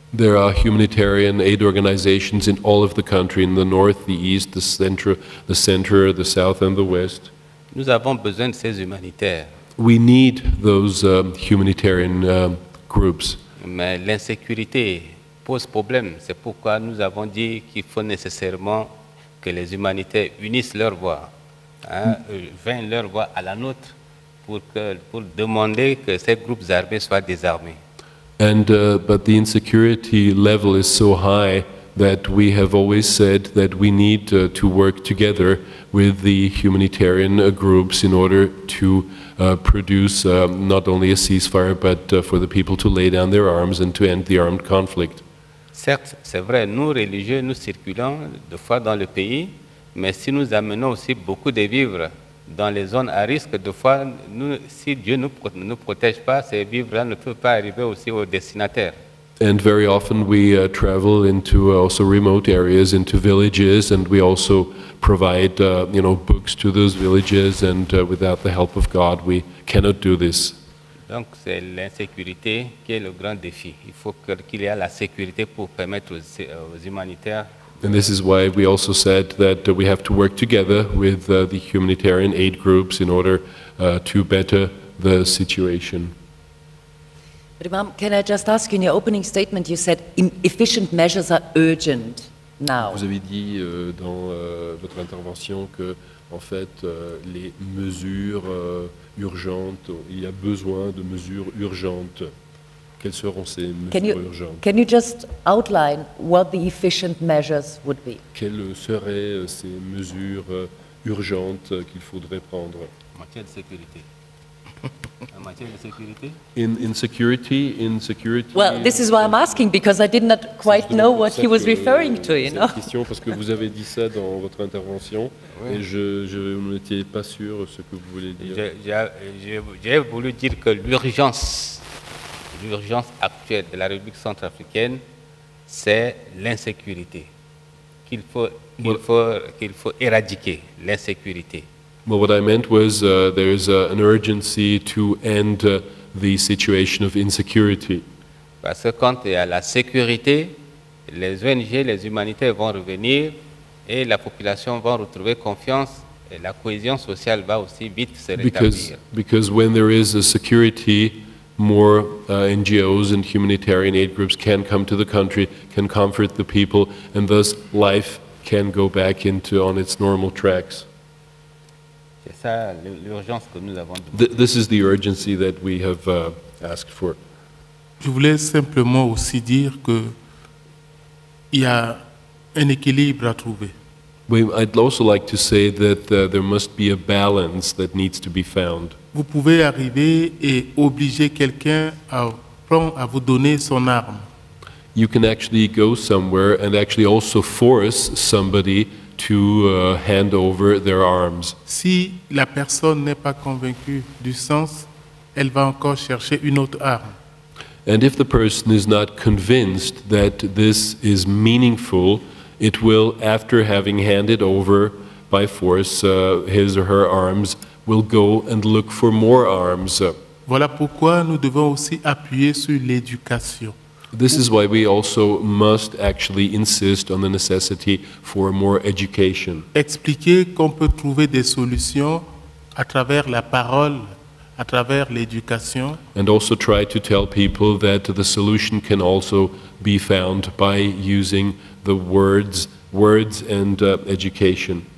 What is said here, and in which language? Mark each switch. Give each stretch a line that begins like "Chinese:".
English: There are humanitarian aid organizations in all of the country, in the north, the east, the center, the south, and the west.
French: Nous avons besoin de ces humanitaires.
English: We need those humanitarian groups.
French: Mais l'insécurité pose problème. C'est pourquoi nous avons dit qu'il faut nécessairement que les humanitaires unissent leur voix, joignent leur voix à la nôtre pour demander que ces groupes armés soient désarmés.
English: And but the insecurity level is so high that we have always said that we need to work together with the humanitarian groups in order to produce not only a ceasefire but for the people to lay down their arms and to end the armed conflict.
French: Certes, c'est vrai, nous religieux, nous circulons de fois dans le pays, mais si nous amenons aussi beaucoup de vivres dans les zones à risque, de fois, si Dieu ne nous protège pas, ces vivres-là ne peuvent pas arriver aussi aux destinataires.
English: And very often we travel into also remote areas, into villages, and we also provide books to those villages, and without the help of God we cannot do this.
French: Donc c'est l'insécurité qui est le grand défi. Il faut qu'il y ait la sécurité pour permettre aux humanitaires.
English: And this is why we also said that we have to work together with the humanitarian aid groups in order to better the situation. But Imam, can I just ask you, in your opening statement you said efficient measures are urgent now.
French: Vous avez dit dans votre intervention que en fait les mesures urgentes, il y a besoin de mesures urgentes. Quelles seront ces mesures urgentes?
English: Can you just outline what the efficient measures would be?
French: Quelles seraient ces mesures urgentes qu'il faudrait prendre? En matière de sécurité. En matière de sécurité?
English: In security. Well, this is why I'm asking, because I did not quite know what he was referring to, you know.
French: Question parce que vous avez dit ça dans votre intervention et je n'étais pas sûr ce que vous voulez dire. J'ai voulu dire que l'urgence actuelle de la République centrafricaine, c'est l'insécurité. Qu'il faut éradiquer l'insécurité.
English: Well, what I meant was there's an urgency to end the situation of insecurity.
French: Parce que quand il y a la sécurité, les ONG, les humanitaires vont revenir et la population va retrouver confiance et la cohésion sociale va aussi vite se rétablir.
English: Because when there is a security, more NGOs and humanitarian aid groups can come to the country, can comfort the people, and thus life can go back on its normal tracks.
French: C'est ça l'urgence que nous avons demandé.
English: This is the urgency that we have asked for.
French: Je voulais simplement aussi dire que il y a un équilibre à trouver.
English: I'd also like to say that there must be a balance that needs to be found.
French: Vous pouvez arriver et obliger quelqu'un à vous donner son arme.
English: You can actually go somewhere and actually also force somebody to hand over their arms.
French: Si la personne n'est pas convaincue du sens, elle va encore chercher une autre arme.
English: And if the person is not convinced that this is meaningful, it will, after having handed over by force his or her arms, will go and look for more arms.
French: Voilà pourquoi nous devons aussi appuyer sur l'éducation.
English: This is why we also must actually insist on the necessity for more education.
French: Expliquer qu'on peut trouver des solutions à travers la parole, à travers l'éducation.
English: And also try to tell people that the solution can also be found by using the words and education.